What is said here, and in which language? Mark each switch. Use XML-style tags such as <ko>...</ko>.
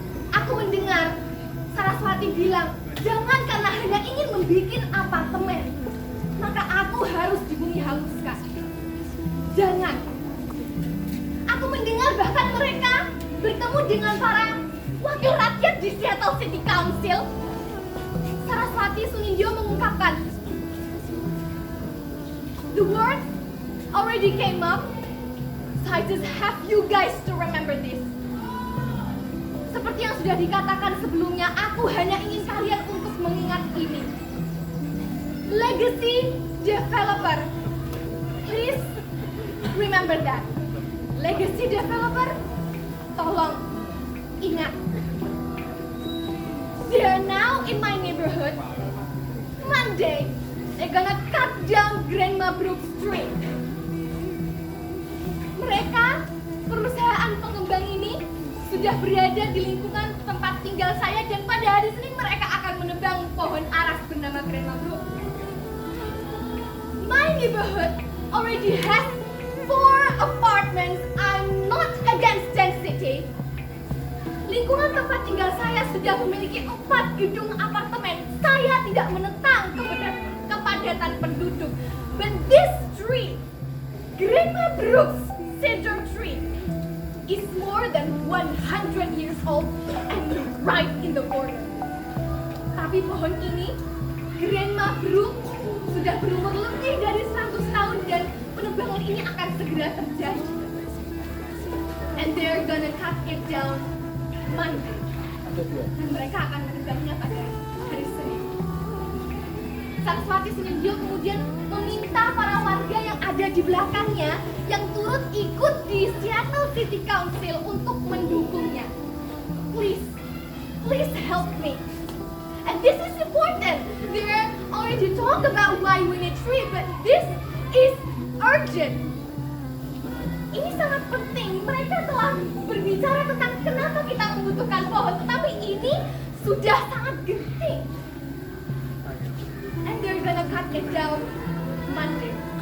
<id>Aku mendengar Saraswati bilang, jangan karena hanya ingin membuat apartemen, maka aku harus dibumi haluskan. Jangan. Aku mendengar bahkan mereka bertemu dengan para wakil rakyat di Seattle City Council, Saraswati Sunindyo mengungkapkan,</id> <en>the words already came up, so I just have you guys to remember this.</en> <id>Seperti yang sudah dikatakan sebelumnya, aku hanya ingin kalian untuk mengingat ini.</id> <en>Legacy developer, please remember that.</en> <id>Legacy developer, tolong ingat.</id> <en>They are now in my neighborhood. Monday, they're gonna cut down Grandma Brook Street.</en> <id>Mereka, perusahaan pengembang ini, sudah berada di lingkungan tempat tinggal saya dan pada hari Senin mereka akan menebang pohon aras bernama Grandma Brook.</id> <en>My neighborhood already has 4 apartments. I'm not against density.</en> <id>Lingkungan tempat tinggal saya sudah memiliki 4 gedung apartemen. Saya tidak menentang kepadatan penduduk.</id> <en>But this tree, Grandma Brook's cedar tree, is more than 100 years old and right in the corner.</en> <id>Tapi pohon ini, Grandma Brook, sudah berumur lebih dari 100 tahun dan penebangan ini akan segera terjadi.</id> <en>And they're gonna cut it down Monday.</en> <id>Dan mereka akan menebangnya pada hari Senin. Saraswati Sunindyo kemudian meminta para warga yang ada di belakangnya yang turut ikut di Seattle City Council untuk mendukungnya.</id> <en>Please help me. And this is important. They already talk about why we need tree, but this is urgent.</en> <id>Ini sangat penting. Mereka telah berbicara tentang kenapa kita membutuhkan pohon, tetapi ini sudah sangat genting.</id> <en>And they're gonna cut it down Monday.</en>